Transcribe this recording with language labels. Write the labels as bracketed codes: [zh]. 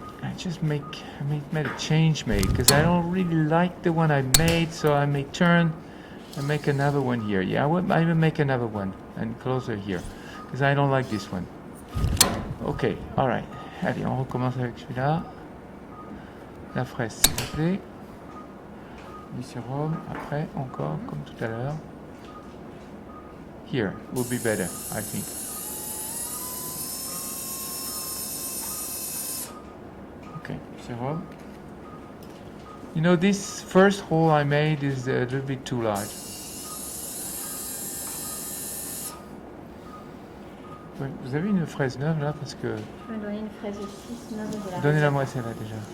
[en] I made a change because I don't really like the one I made, so I may turn and make another one here. Yeah, I will make another one and closer here because I don't like this one. Ok, alright. [fr] Allez, on recommence avec celui-là. La fraise, s'il vous plaît. Du sérum, après, encore, comme tout à l'heure. [en] Here will be better, I think. Okay, sérum. You know, this first hole I made is a little bit too large. [fr] Vous avez une fraise neuve là parce que. Je vais donner une fraise aussi, neuve de la. Donnez-la moi celle-là déjà.